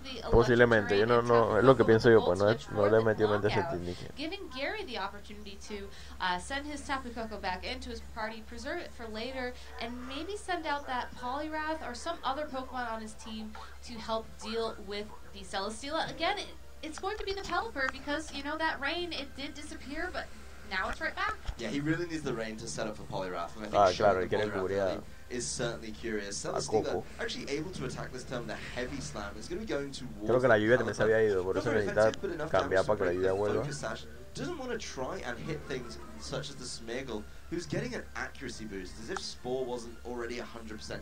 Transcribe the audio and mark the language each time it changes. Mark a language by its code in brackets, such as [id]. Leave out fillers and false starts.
[es] Posiblemente, yo no, es lo que pienso yo, pues no le he metido mente a ese team. [en] Giving Gary the opportunity to send his Tapu Koko back into his party, preserve it for later, and maybe send out that Poliwrath or some other Pokemon on his team to help deal with the Celesteela. Again, it's going to be the Pelipper because, you know, that rain, it did disappear, but now it's right back. Yeah, he really needs the rain to set up for Poliwrath, and I think [es] claro, Poliwrath [en] is certainly curious. Celesteela actually able to attack this turn with a heavy slam. It's going to be going towards... [es] Creo que la lluvia también se había ido, por eso necesita cambiar para que la lluvia vuelva. [en] Doesn't want to try and hit things such as the Smeargle, who's getting an accuracy boost, as if Spore wasn't already 100%.